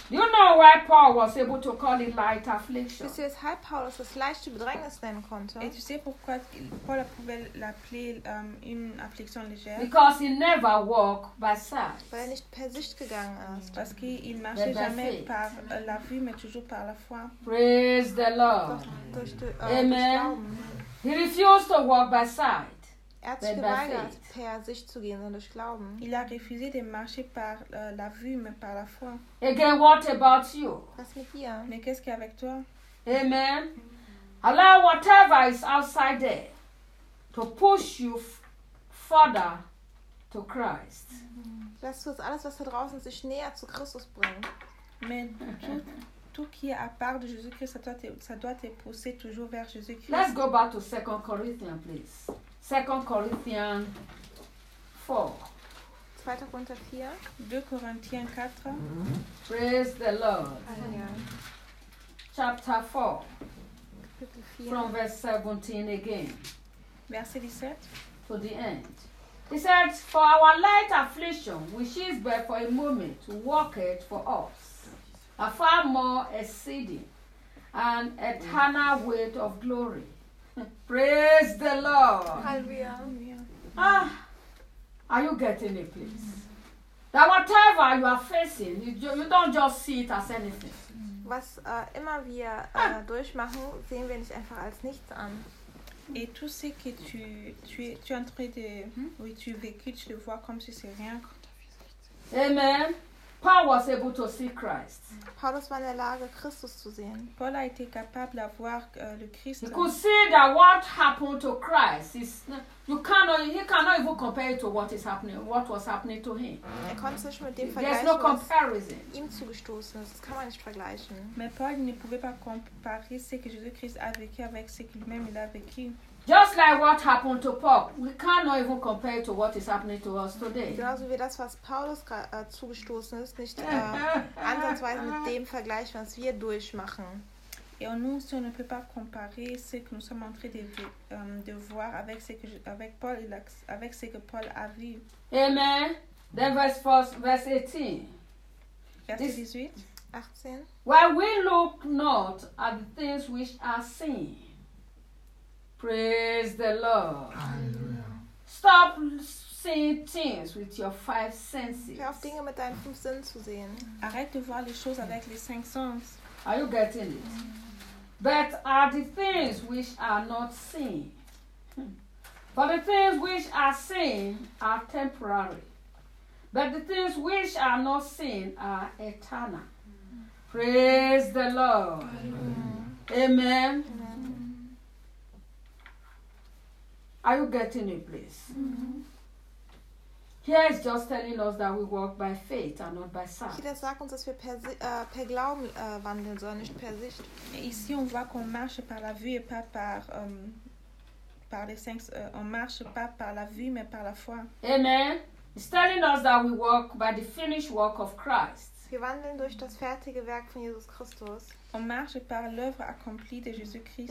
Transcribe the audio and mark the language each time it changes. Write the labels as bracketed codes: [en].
[en] You know why Paul was able to call it light affliction? [fr] Tu sais pourquoi Paul a [de] leichte Bedrängnis nennen konnte? [fr] Et tu sais pourquoi Paul a pu l'appeler une affliction légère? [en] Because he never walked by sight. [de] Weil er nicht per Sicht gegangen ist. [fr] Parce qu'il marchait jamais par la vue, mais toujours par la foi. [en] Praise the Lord. Amen. He refused to walk by sight. [de] Er hat sich geweigert, per sich zu gehen, sondern durch Glauben. [fr] Il a refusé de marcher par la vue, mais par la foi. [en] Again, what about you? [de] Was mit dir? [fr] Mais qu'est-ce qu'il y a avec toi? [en] Amen. Allow whatever is outside there to push you further to Christ. [de] Lass uns alles, was da draußen ist, dich näher zu Christus bringen. [en] Amen. [fr] Tout qui est à part de Jésus-Christ, ça doit te pousser toujours vers Jésus-Christ. [en] Let's go back to 2 Corinthians, please. 2 Corinthians 4. 2 Corinthians 4. 2 Corinthians 4. Mm-hmm. Praise the Lord. Alleluia. Chapter 4. From verse 17 again. [fr] Verset 17. [en] To the end. He said, for our light affliction, which is but for a moment, worketh for us a far more exceeding and eternal weight of glory. Praise the Lord. Hallelujah. Are you getting it, please? That whatever you are facing, you don't just see it as anything. [de] Was immer wir durchmachen, sehen wir nicht einfach als nichts an. [fr] Et tout ce que tu es en train de, oui, tu vécu, tu le vois comme si c'est rien. [en] Amen. Paul was able to see Christ. [de] Paulus war in der Lage, Christus zu sehen. [fr] Paul a été capable d'avoir le Christ. [en] He could see that what happened to Christ is he cannot even compare it to what was happening to him. [de] Er konnte sich mit dem [en] vergleichen. There's no comparison. [de] Ihm zugestoßen, das kann man nicht vergleichen. [fr] Mais Paul ne pouvait pas comparer ce que Jésus-Christ a vécu avec ce qu'il même il a vécu. [en] Just like what happened to Paul, we cannot even compare it to what is happening to us today. [de] Genauso wie das, was Paulus zugestoßen ist, nicht ansatzweise mit dem Vergleich, was wir durchmachen. [fr] Et nous, si on ne peut pas comparer ce que nous sommes en train de voir avec ce que Paul il a avec ce que Paul a vu. [en] Amen. Then verse 18. While we look not at the things which are seen. Praise the Lord. Hallelujah. Stop seeing things with your five senses. [de] Hör auf, Dinge mit deinen fünf Sinnen zu sehen. [fr] Arrête de voir les choses avec les cinq sens. [en] Are you getting it? But are the things which are not seen. For the things which are seen are temporary. But the things which are not seen are eternal. Praise the Lord. Hallelujah. Amen. Are you getting it, please? Mm-hmm. Here is just telling us that we walk by faith and not by sight. [de] Hier sagt uns, dass wir per Glauben wandeln sollen, nicht per Sicht. [fr] Ici on voit qu'on marche par la vue et pas par par les cinq. On marche pas par la vue, mais par la foi. [en] Amen. It's telling us that we walk by the finished work of Christ. [de] Wir wandeln durch das fertige Werk von Jesus Christus. [fr] On marche par l'œuvre accomplie de Jésus-Christ.